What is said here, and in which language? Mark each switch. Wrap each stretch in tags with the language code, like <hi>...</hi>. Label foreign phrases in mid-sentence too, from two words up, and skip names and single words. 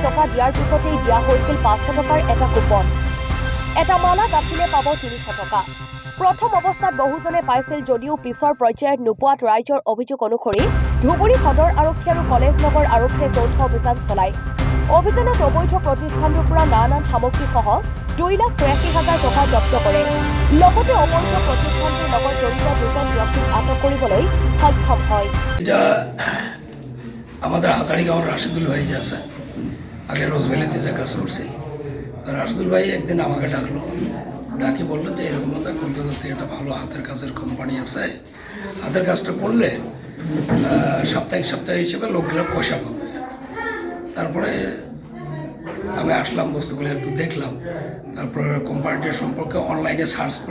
<as>টকা দিয়াৰ পিছতেই দিয়া হৈছিল ৫০০ টকাৰ এটা কুপন এটা মালা গাঁঠিলে পাব ৩০০ টকা প্ৰথম অৱস্থাত বহুজনে পাইছিল যদিও পিছৰ পৰ্যায়ত নোপোৱাত ৰাইজৰ অভিযোগ অনুসৰি ধুবুৰী সদৰ আৰক্ষী আৰু কলেজ নগৰ আৰক্ষীয়ে যৌথ অভিযান চলায় অভিযানত অবৈধ প্ৰতিষ্ঠানটোৰ পৰা নানান সামগ্ৰীসহ 2,86,000 টকা জব্দ কৰে লগতে অবৈধ প্ৰতিষ্ঠানটোৰ লগত জড়িত 2জন ব্যক্তিক আটক কৰিবলৈ সক্ষম হয়</as> <bn>আমাদের হাজারিগাঁওর রাশিদুল ভাই যে আছে আগে রোজভ্যালিতে যে কাজ করছিল তো রাশিদুল ভাই একদিন আমাকে ডাকলো ডাকি বললো যে এরকম কলকাতাতে একটা ভালো হাতের কাজের কোম্পানি আছে হাতের কাজটা করলে সাপ্তাহিক হিসেবে লোকগুলো পয়সা পাবে তারপরে আমি আসলাম বস্তুগুলো একটু দেখলাম তারপরে কোম্পানিটার সম্পর্কে অনলাইনে সার্চ</bn>